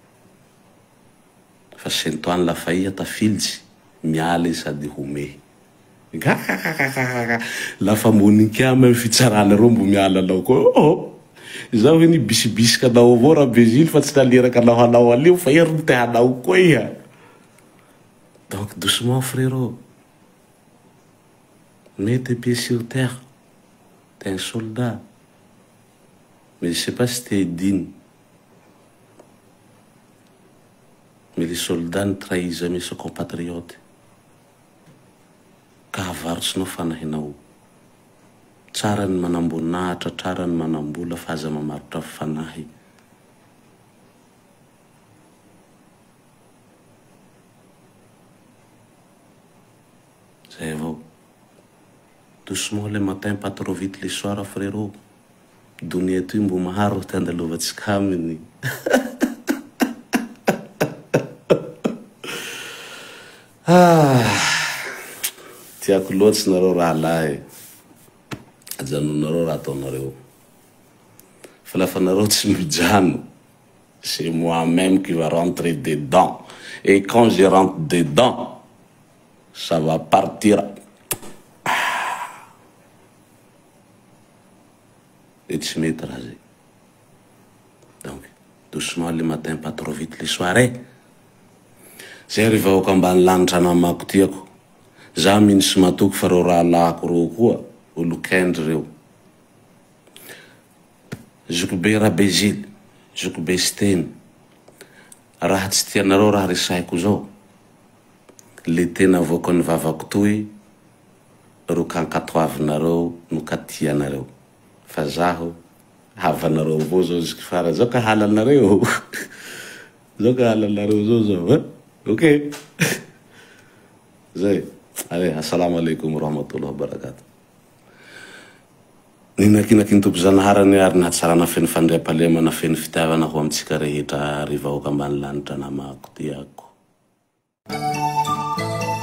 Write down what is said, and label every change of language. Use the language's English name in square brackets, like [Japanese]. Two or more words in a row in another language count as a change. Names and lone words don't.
[Malagasy] Fa Saint-Antoine lafa iha tafilitsy, miala i sady home. Lafa moniky amy fitsarana reo mbo miala anao koa. Zaho ny bisibisika anao avao raha Bezily fa tsy naleraka anao hanao alio fa iha ro te hanao koa iha. [French] Donc doucement frérot. Mets tes pieds sur terre. T'es un soldat. Mais je sais pas si t'es digne. Mais les soldats ne trahissent jamais ses compatriotes. [Malagasy] Ka avarotsinao fanahinao. Tsara ny manambonahitra, tsara ny manambola fa aza mamarotra fanahy. Zay avao. Doucement le matin, pas trop vite le soir, frérot. Dunia ty mbo maharo ty andalovantsika aminy. Tiako loatsy nareo raha lahy. Ajanonareo raha ataonareo. Fa lafa nareo tsy mijano, [French] c'est moi-même qui va rentrer dedans. Et quand je rentre dedans, ça va partir. Et tu mets rasé. Donc, doucement le matin, pas trop vite le soir. [Malagasy] Zay riva ao kambany lanitra namako tiako. Za mino sy matoky fa reo raha lako reo koa, olo kendry reo. Zokobe raha Bezily, zokobe Steny. Raha tsy tianareo raha resaiko zao. Le tena avoaka ny vavako toy, ro kankatoavinareo no katianareo. Fa zaho, havanareo avao zao ziky fara. Zao ka halanareo. Zao ka halanareo zao. Ok. Zay. Allez, [Arabic] السلام عليكم ورحمة الله وبركاته. [Malagasy] Ninakinaky ny tompo-janaharany ary nahatsarana feno fandriam-palema na feno fitiavana ho amitsika rehetra riva ao kambany lanitra namako tiako.